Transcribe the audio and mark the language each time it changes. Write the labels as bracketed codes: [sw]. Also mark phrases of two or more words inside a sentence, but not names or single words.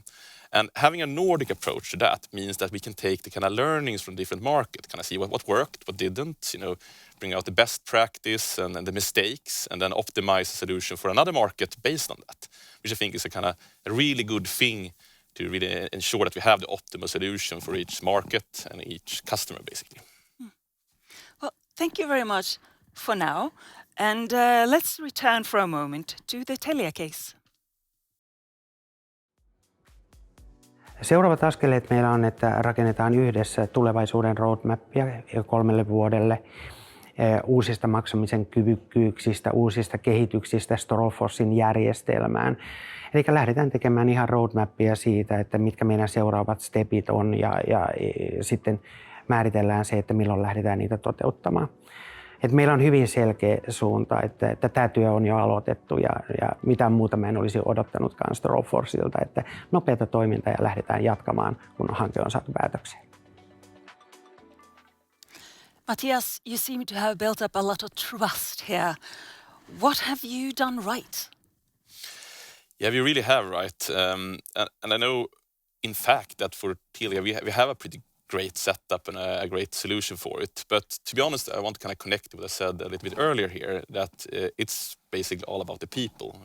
[en] And having a Nordic approach to that means that we can take the kind of learnings from different markets, kind of see what worked, what didn't, bring out the best practice and the mistakes, and then optimize a solution for another market based on that, which I think is a kind of a really good thing to really ensure that we have the optimal solution for each market and each customer, basically. Well, thank you very much for now. And let's return for a moment to the Telia case. [fi] Seuraavat askeleet meillä on, että rakennetaan yhdessä tulevaisuuden roadmappia 3 vuodelle, uusista maksamisen kyvykkyyksistä, uusista kehityksistä Strålforsin järjestelmään. Eli lähdetään tekemään ihan roadmappia siitä, että mitkä meidän seuraavat stepit on ja sitten määritellään se, että milloin lähdetään niitä toteuttamaan. Et meillä on hyvin selkeä suunta, että tämä työ on jo aloitettu ja mitään muuta mä en olisi odottanutkaan Strålforsilta, että nopeata toimintaa ja lähdetään jatkamaan, kun hanke on saatu päätökseen. [en] Mattias, you seem to have built up a lot of trust here. What have you done right? Yeah, we really have, right? And I know, in fact, that for Telia, we have a pretty great setup and a great solution for it. But to be honest, I want to kind of connect to what I said a little bit earlier here, that it's basically all about the people.